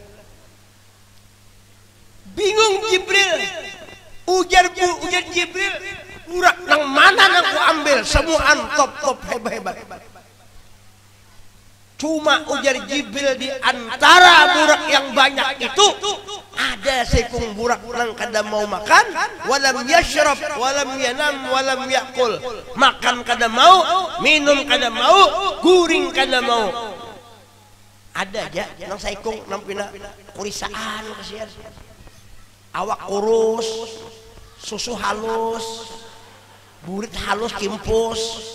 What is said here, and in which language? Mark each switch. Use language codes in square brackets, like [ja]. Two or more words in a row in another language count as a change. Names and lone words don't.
[bjn] Bingung Jibril, ujar Jibril, burak yang mana aku ambil? Semua top hebat. Cuma ujar Jibril di antara burak yang banyak itu ada sekung burak nang kada mau makan, [ar] ولم يشرب، ولم ينم، ولم يأكل. [bjn] Makan kada mau, minum kada mau, guring kada mau. Ada aja nang sekung nang pina kurisaan kasihan. Awak kurus, susu halus, burit halus kimpus.